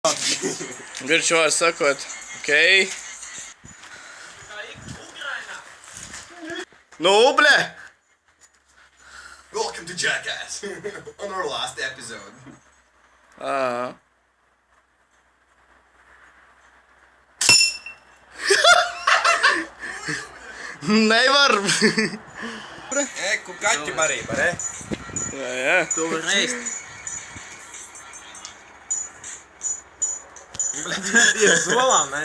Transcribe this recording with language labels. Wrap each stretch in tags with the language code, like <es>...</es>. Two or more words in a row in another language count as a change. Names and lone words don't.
<lv>Garš var sakot. Okei. Nu, ble!</lv> <en>Welcome to Jackass. On our last episode.</en> <lv>Ā. Nevar! Ku kaķi barība, ne? Jā. To var ēst. Dievs solām, ne?</lv>